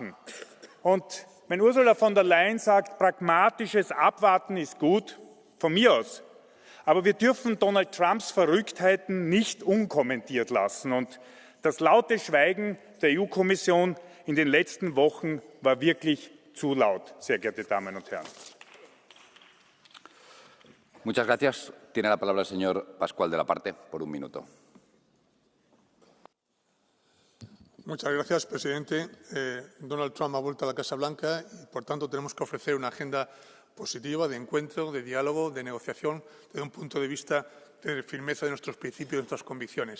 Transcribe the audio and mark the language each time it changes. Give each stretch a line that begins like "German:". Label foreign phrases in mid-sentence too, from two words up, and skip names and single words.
German: Und wenn Ursula von der Leyen sagt, pragmatisches Abwarten ist gut, von mir aus. Aber wir dürfen Donald Trumps Verrücktheiten nicht unkommentiert lassen. Und das laute Schweigen der EU-Kommission in den letzten Wochen war wirklich zu laut, sehr geehrte Damen und Herren.
Spanish: Muchas gracias. Tiene la palabra el señor Pascual de la Parte por un minuto. Muchas gracias, presidente. Donald Trump ha vuelto a la Casa Blanca y, por tanto, tenemos que ofrecer una agenda positiva de encuentro, de diálogo, de negociación, desde un punto de vista de firmeza de nuestros principios, de nuestras convicciones.